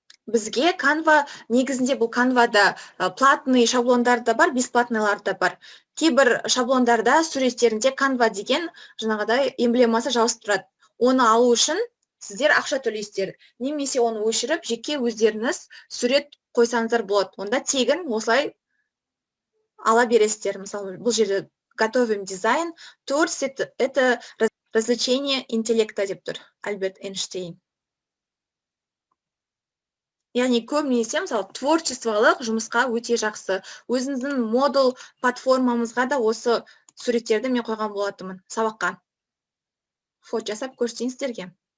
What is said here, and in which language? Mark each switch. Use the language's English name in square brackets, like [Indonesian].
[Kazakh] Бізге Canva, негізінде бұл Canva'да платный шаблондар да бар, бесплатныйлар да бар. Кейбір шаблондарда суреттерінде Canva деген жаңағыдай эмблемасы жауысып тұрады. Оны алу үшін сіздер ақша төлейсіздер. Немесе оны өшіріп, жеке өздеріңіз сурет қойсаңыздар болады. Онда тегін осылай ала бересіздер. Мысалы, бұл жерде [Russian] готовим дизайн, творчество – это развлечение интеллекта [Kazakh] деп тұр, Альберт Эйнштейн. Яғни көбінесе, мысалы, творчестволық жұмысқа өте жақсы. Өзіңіздің модул платформамызға да осы суреттерді мен қойған болатынмын сабаққа. Фото жасап көрсетейін сіздерге.